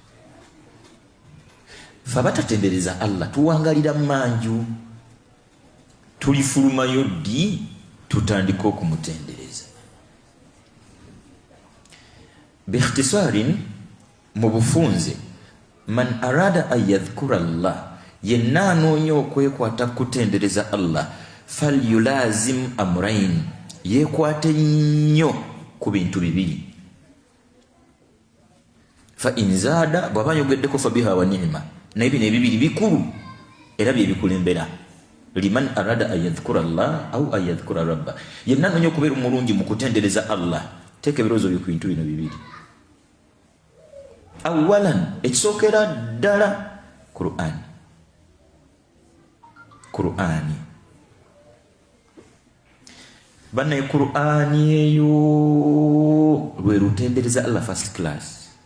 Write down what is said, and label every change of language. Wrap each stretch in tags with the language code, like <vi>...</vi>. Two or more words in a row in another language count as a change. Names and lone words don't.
<lg>Fa batatendereza Allah tuwangalira manju, tulifulumayo ddi tutandika okumutendereza. Biikhtisarin, mu bufunze,</lg> <ar>من أراد أن يذكر الله,</ar> <lg>yenna anoonya okwekwata kutendereza Allah,</lg> <ar>فليلازم أمرين,</ar> <lg>yeekwate nnyo ku bintu bibiri.</lg> <ar>فإن زاد,</ar> <lg>bw'aba yogeddeko</lg> <ar>فبها ونعمت,</ar> <lg>naye bino ebibiri bikulu era bye bikulembera.</lg> <ar>لمن أراد أن يذكر الله أو أن يذكر ربه,</ar> <lg>yenna anoonya okubeera omulungi mu kutendereza Allah, teeka ebirowoozo byo ku bintu bino bibiri. Awalan, ekisookera ddala Qur'ani. Bannaye Qur'ani eyo lwe lutendereza Allah</lg> <en>first class.</en>